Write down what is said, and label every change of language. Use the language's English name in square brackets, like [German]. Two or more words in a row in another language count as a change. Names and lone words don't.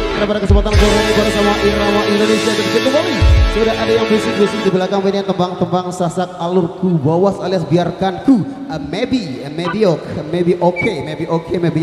[Indonesian] pada kesempatan sore ini bersama Irama Indonesia dan kembali sudah ada yang bisik-bisik di belakang ini tembang-tembang sasak alurku bawas alias biarkanku [English] maybe okay, maybe okay.